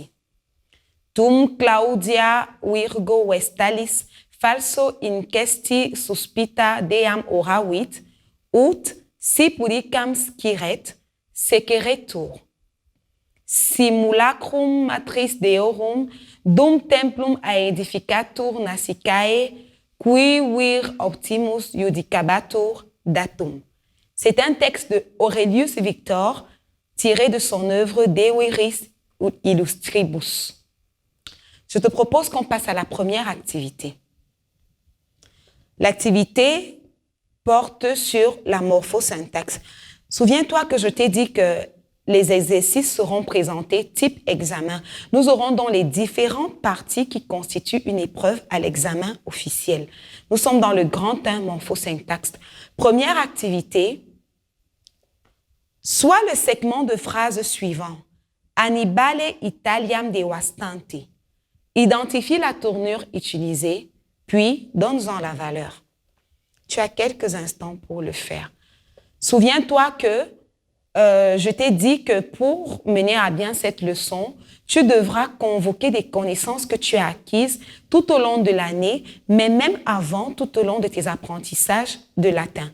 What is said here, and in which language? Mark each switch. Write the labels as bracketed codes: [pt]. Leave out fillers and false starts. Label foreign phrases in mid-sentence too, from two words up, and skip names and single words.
[la] Tum Claudia Virgo Vestalis falso incesti suspita deam oravit, ut si pudicam sciret, sequeretur. Simulacrum matris deorum dum templum aedificatur nasicae, qui vir optimus judicabatur datum. [fr] C'est un texte de Aurelius Victor tiré de son œuvre De Viris Illustribus. Je te propose qu'on passe à la première activité. L'activité porte sur la morphosyntaxe. Souviens-toi que je t'ai dit que les exercices seront présentés type examen. Nous aurons donc les différentes parties qui constituent une épreuve à l'examen officiel. Nous sommes dans le grand 1 morphosyntaxe. Première activité, soit le segment de phrase suivant. [la] Annibale Italiam devastante. [fr] Identifie la tournure utilisée, puis donne-en la valeur. Tu as quelques instants pour le faire. Souviens-toi que je t'ai dit que pour mener à bien cette leçon, tu devras convoquer des connaissances que tu as acquises tout au long de l'année, mais même avant, tout au long de tes apprentissages de latin.